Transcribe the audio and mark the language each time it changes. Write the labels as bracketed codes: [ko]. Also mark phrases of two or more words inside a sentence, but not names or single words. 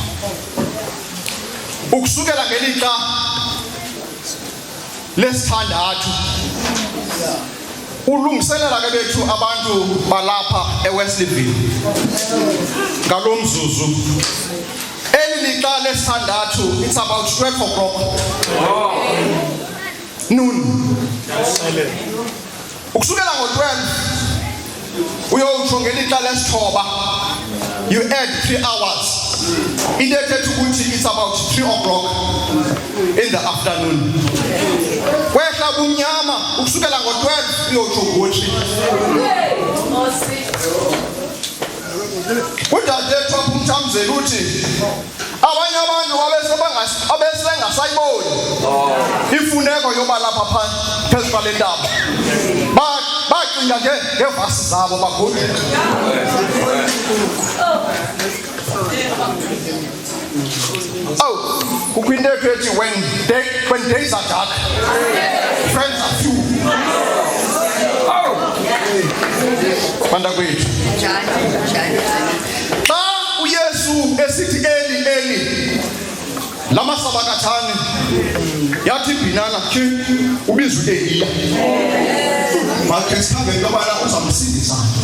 [xh] ukusukela ngelixa lesithandathu ulungiselela ke bethu abantu balapha eWesleyville ngalomzuzu elilixa lesithandathu, [en] it's about 12 o'clock noon. [xh] Ukusukela ngo-12 uyotsho ngelixa lesithoba, [en] you add 3 hours, [xh] into ethetha ukuthi [en] it's about 3 o'clock in the afternoon. [xh] Kwehla umnyama ukusukela ngo-12 uyotsho ngo-3. Udadethu apha uMthamzeli uthi abanye abantu abesengasayiboni imfuneko yoba lapha phezu kwale ntaba, bacinga ngevasi zabo bagodle. Kukho into ethi [en] when days are dark, friends are few. [xh] Bantakwethu, xa uYesu esithi [arc] Eli Eli lama sabakthani, [xh] yathi ibhinana khe ubizwe Eliya, makhe sikhambe into yobana uzamsindisa.